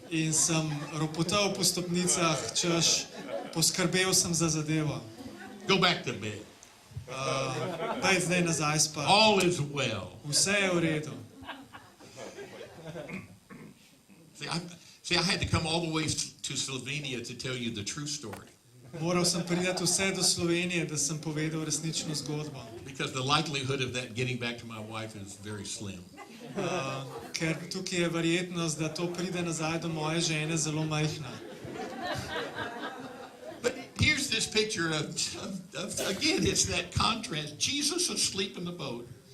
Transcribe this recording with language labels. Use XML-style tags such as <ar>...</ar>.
<sl>In sem ropotal po stopnicah, češ, poskrbel sem za zadevo.</sl> <en>Go back to bed.</en> <sl>Pej zdaj nazaj spat.</sl> <en>All is well.</en> <sl>Vse je v redu.</sl> <en>See, I had to come all the way to Slovenia to tell you the true story.</en> <sl>Moral sem priti vse do Slovenije, da sem povedal resnično zgodbo.</sl> <en>Because the likelihood of that getting back to my wife is very slim.</en> <sl>Ker tukaj je verjetnost, da to pride nazaj do moje žene, zelo majhna.</sl> <en>this picture of again, it's that contrast. Jesus asleep in the boat.</en>